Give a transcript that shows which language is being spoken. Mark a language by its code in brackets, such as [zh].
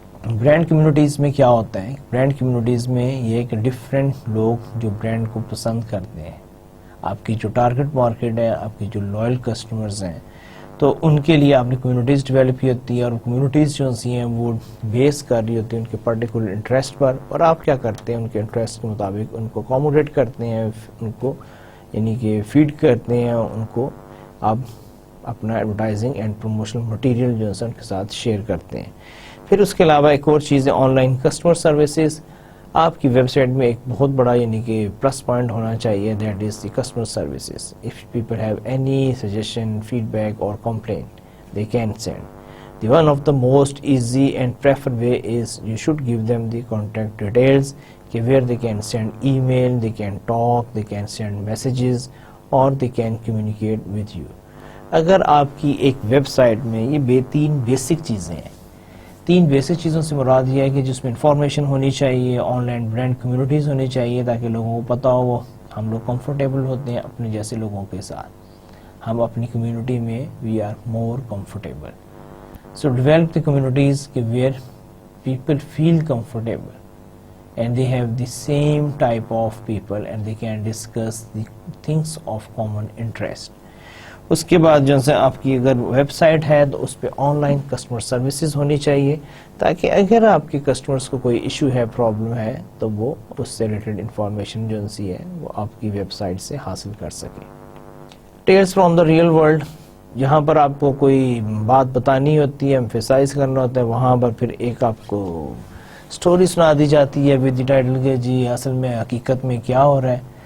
[ur] Brand communities میں کیا ہوتا ہے, برانڈ کمیونٹیز میں یہ کہ ڈفرینٹ لوگ جو برانڈ کو پسند کرتے ہیں, آپ کی جو ٹارگٹ مارکیٹ ہے, آپ کی جو لوئل کسٹمرز ہیں, تو ان کے لیے آپ نے کمیونٹیز ڈیولپ کی ہوتی ہے, اور کمیونٹیز جو سی ہیں وہ بیس کر رہی ہوتی ہیں ان کے پرٹیکولر انٹرسٹ پر, اور آپ کیا کرتے ہیں ان کے انٹرسٹ کے مطابق ان کو اکوموڈیٹ کرتے ہیں, ان کو یعنی کہ فیڈ کرتے ہیں, ان کو آپ اپنا ایڈورٹائزنگ اینڈ پروموشنل مٹیریل جو ہے ان کے ساتھ شیئر کرتے ہیں. پھر اس کے علاوہ ایک اور چیز ہے آن لائن کسٹمر سروسز. آپ کی ویب سائٹ میں ایک بہت بڑا یعنی کہ پلس پوائنٹ ہونا چاہیے, [en] That is the customer services. If people have any suggestion, feedback اور complain, they can send. The one of the most easy and preferred way is you should give them the contact details where they can send email, they can talk, they can send messages or they can communicate with you. [ur] اگر آپ کی ایک web site میں یہ تین basic چیزیں ہیں, تین بیسک چیزوں سے مراد یہ ہے کہ جس میں انفارمیشن ہونی چاہیے, آن لائن برانڈ کمیونٹیز ہونی چاہیے تاکہ لوگوں کو پتہ ہو ہم لوگ کمفرٹیبل ہوتے ہیں اپنے جیسے لوگوں کے ساتھ, ہم اپنی کمیونٹی میں [en] We are more comfortable. So develop the communities where people feel comfortable and they have the same type of people and they can discuss the things of common interest. [ur] اس کے بعد جو ہے آپ کی اگر ویب سائٹ ہے تو اس پہ آن لائن کسٹمر سروسز ہونی چاہیے تاکہ اگر آپ کے کسٹمرز کو کوئی ایشو ہے, پرابلم ہے, تو وہ اس سے ریلیٹڈ انفارمیشن جو ہے وہ آپ کی ویب سائٹ سے حاصل کر سکیں. [en] tales from the real world, [ur] جہاں پر آپ کو کوئی بات بتانی ہوتی ہے, ایمفیسائز کرنا ہوتا ہے, وہاں پر پھر ایک آپ کو سٹوری سنا دی جاتی ہے [en] with the title [ur] کہ جی اصل میں حقیقت میں کیا ہو رہا ہے.